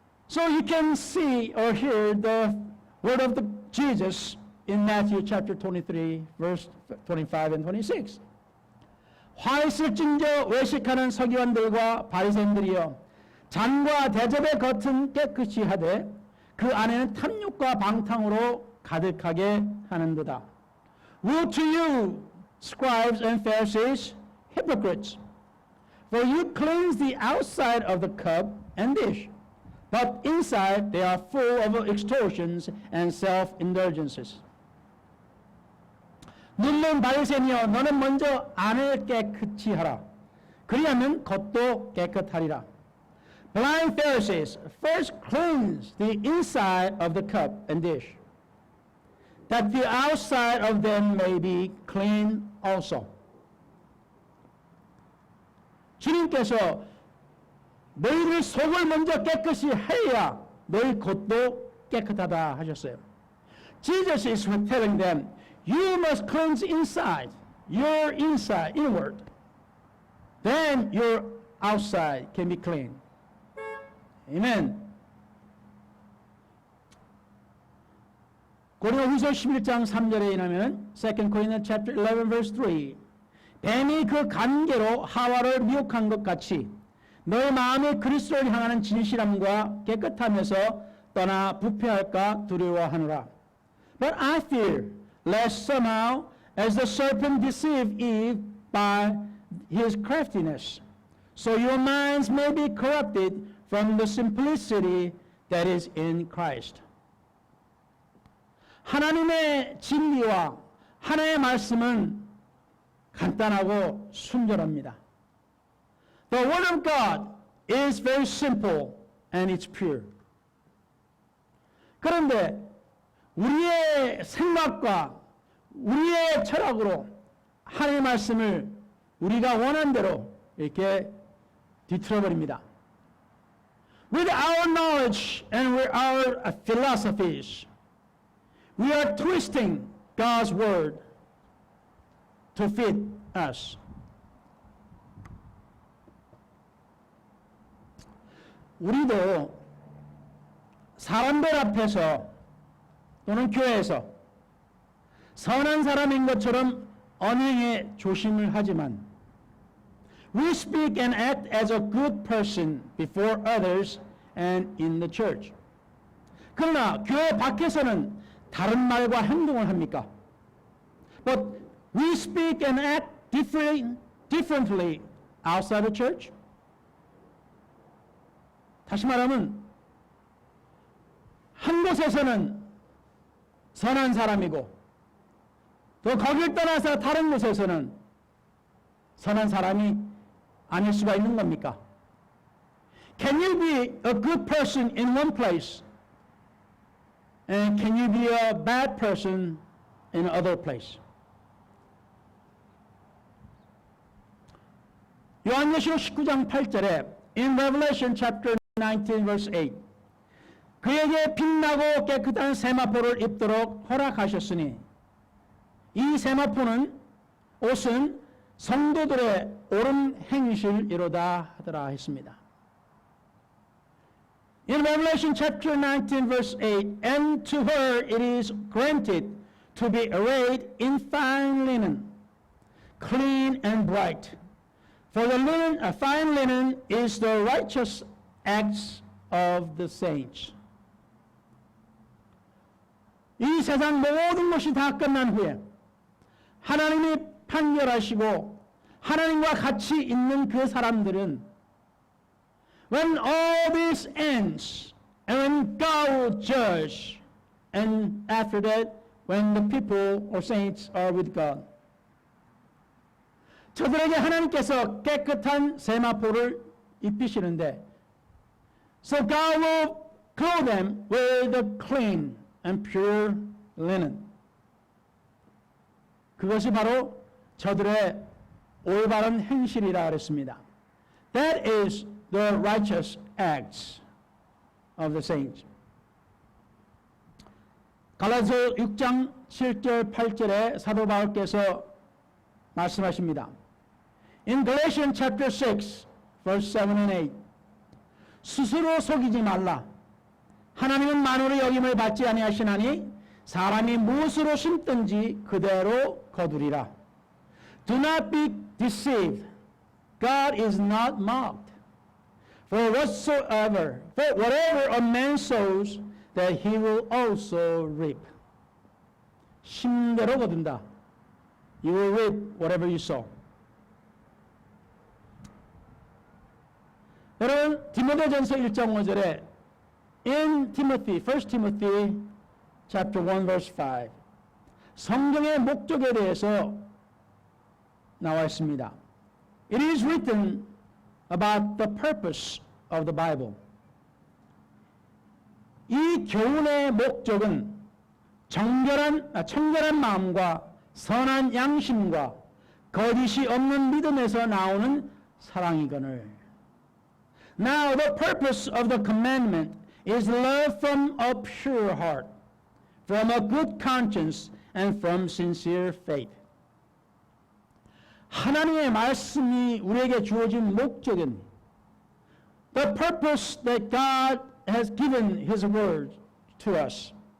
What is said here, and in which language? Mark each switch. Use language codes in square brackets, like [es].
[en] So you can see or hear the word of Jesus in Matthew chapter 23, verse 25 and 26. [ko] 화 있을진저 외식하는 서기관들과 바리새인들이여 잔과 대접의 겉은 깨끗이 하되 그 안에는 탐욕과 방탕으로 가득하게 하는도다. [en] Woe to you, scribes and Pharisees, hypocrites! For you cleanse the outside of the cup and dish, but inside they are full of extortions and self-indulgences. [ko] 눈먼 바리새인이여 너는 먼저 안을 깨끗이 하라. 그리하면 겉도 깨끗하리라. [en] Blind Pharisees, first cleanse the inside of the cup and dish, that the outside of them may be clean also. [ko] 주님께서 너희들 속을 먼저 깨끗이 해야 너희 겉도 깨끗하다 하셨어요. [en] Jesus is telling them, you must cleanse inside, your inside, inward. Then your outside can be clean. Amen. [ko] 고린도후서 11장 3절에 의하면 [en] 2 Corinthians chapter 11 verse 3 [ko] 뱀이 그 간계로 하와를 미혹한 것 같이 너의 마음이 그리스도를 향하는 진실함과 깨끗함에서 떠나 부패할까 두려워하노라. [en] But I fear lest somehow as the serpent deceived Eve by his craftiness, so your minds may be corrupted from the simplicity that is in Christ. [ko] 하나님의 진리와 하나님의 말씀은 간단하고 순결합니다. [en] The Word of God is very simple and it's pure. [ko] 그런데 우리의 생각과 우리의 철학으로 하나님의 말씀을 우리가 원하는 대로 이렇게 뒤틀어버립니다. [en] With our knowledge and with our philosophies, we are twisting God's word to fit us. [ko] 우리도 사람들 앞에서 또는 교회에서 선한 사람인 것처럼 언행에 조심을 하지만 [en] we speak and act as a good person before others and in the church. [ko] 그러나 교회 밖에서는 다른 말과 행동을 합니까? [en] But we speak and act differently outside the church. [ko] 다시 말하면 한 곳에서는 선한 사람이고 또 거길 떠나서 다른 곳에서는 선한 사람이 아닐 수가 있는 겁니까? [en] Can you be a good person in one place and can you be a bad person in another place? [ko] 요한계시록 19장 8절에 [en] in Revelation chapter 19 verse 8 [ko] 그에게 빛나고 깨끗한 세마포를 입도록 허락하셨으니 이 세마포는 옷은 성도들의 옳은 행실이로다 하더라 했습니다. [en] In Revelation chapter 19 verse 8 and to her it is granted to be arrayed in fine linen, clean and bright. For the linen, fine linen is the righteous acts of the saints. [ko] 이 세상 모든 것이 다 끝난 후에 하나님이 판결하시고 하나님과 같이 있는 그 사람들은 [en] when all this ends and when God will judge and after that when the people or saints are with God [ko] 저들에게 하나님께서 깨끗한 세마포를 입히시는데 [en] so God will clothe them with the clean and pure linen. [ko] 그것이 바로 저들의 올바른 행실이라 그랬습니다. [en] That is the righteous acts of the saints. [ko] 갈라디아서 6장 7절 8절에 사도 바울께서 말씀하십니다. [en] In Galatians chapter 6 verse 7 and 8 [ko] 스스로 속이지 말라. 하나님은 만물의 여김을 받지 아니하시나니 사람이 무엇으로 심든지 그대로 거두리라. [en] Do not be deceived. God is not mocked. For whatever a man sows, that he will also reap. [ko] 심대로 거둔다. [en] You will reap whatever you sow. [ko] 여러분, 디모데전서 1장 5절에 [en] in Timothy, 1 Timothy chapter 1 verse 5 [ko] 성경의 목적에 대해서 나와 있습니다. [en] It is written about the purpose of the Bible. [ko] 이 교훈의 목적은 청결한 마음과 선한 양심과 거짓이 없는 믿음에서 나오는 사랑이거늘. [en] Now the purpose of the commandment is love from a pure heart, from a good conscience, and from sincere faith. [ko] 하나님의 말씀이 우리에게 주어진 목적은 [en] the purpose that God has given His word to us.